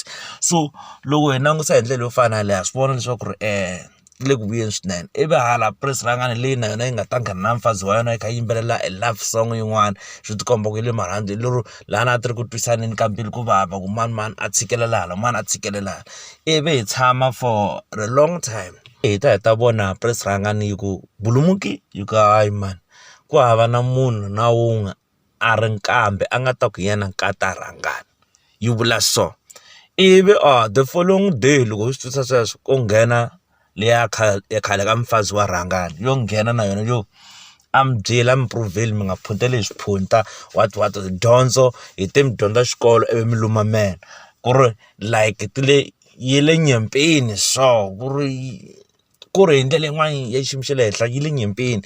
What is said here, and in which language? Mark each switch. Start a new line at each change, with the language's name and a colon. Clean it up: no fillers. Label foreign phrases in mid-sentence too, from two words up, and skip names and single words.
Tsonga: So loko hi langutisa hi ndlela yo fana leha swi vona leswaku le ku vuyeni swinene. Ivi hala Rhangani leyi na yona yi nga ta nghena na mfazi wa yona yi kha yimbelela
English: a love song
Tsonga: yin'wana, swi ti komba ku yi le marhandzu lero lana a ti ri ku twisaneni ka mbilu ku vava ku mani a tshikelela hala, mani a tshikelela hala. Ivi hi tshama
English: for a long time
Tsonga: hi ta vona Rhangani yi ku bulumuki yi ku hayi mani ku hava na munhu na wun'we a ri nkambe a nga ta ku yena nkata Rhangani, yi vula so. Ivi
English: the following day
Tsonga: loko hi swi twisisa sweswo ku nghena leya khale ka mfazi wa Rhangani yo nghena na yona yo a mi byela mi provheli mi nga phunteli hi swiphunta what dyondzo hi te mi dyondza xikolo ivi mi luma meno ku ri like yi le nyempeni, so ku ri hi ndlela yin'wana ya xiyimo xa le henhla yi le nyempeni.